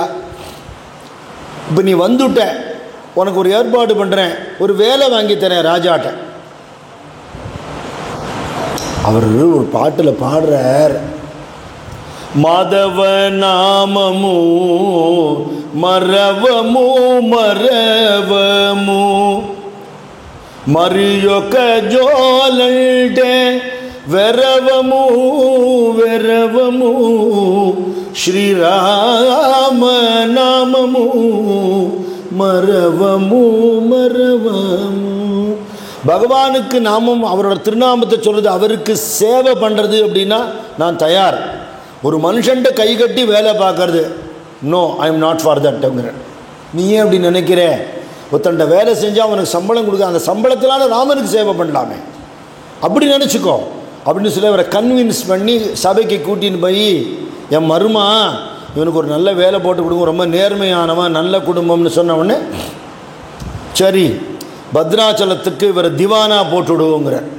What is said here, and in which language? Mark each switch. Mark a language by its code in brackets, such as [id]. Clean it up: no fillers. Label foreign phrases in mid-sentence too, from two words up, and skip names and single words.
[ta] இப்போ நீ வந்துட்ட, உனக்கு ஒரு ஏற்பாடு பண்ணுறேன், ஒரு வேலை வாங்கித்தரேன் ராஜாட்ட. அவர் ஒரு பாட்டில் பாடுறார், [te] మాధవ నామము మరవము మరవము మరియొక జోలంటే వెరవము వెరవము శ్రీరామ నామము మరవము మరవము. [ta] பகவானுக்கு நாமம் அவரோட திருநாமத்தை சொல்கிறது, அவருக்கு சேவை பண்ணுறது அப்படின்னா நான் தயார். ஒரு மனுஷன்ட்ட கை கட்டி வேலை பார்க்கறது, [en] No, I am not for that. [ta] நீ ஏன் அப்படி நினைக்கிற? ஒருத்தண்ட வேலை செஞ்சால் அவனுக்கு சம்பளம் கொடுக்க, அந்த சம்பளத்தினால ராமனுக்கு சேவை பண்ணலாமே, அப்படி நினச்சிக்கோ அப்படின்னு சொல்லி அவரை கன்வின்ஸ் பண்ணி சபைக்கு கூட்டின்னு போய், என் மருமா இவனுக்கு ஒரு நல்ல வேலை போட்டு கொடுங்க, ரொம்ப நேர்மையானவன், நல்ல குடும்பம்னு சொன்ன உடனே சரி பத்ராச்சலத்துக்கு இவர் திவானா போட்டுவிடுவோங்கிற.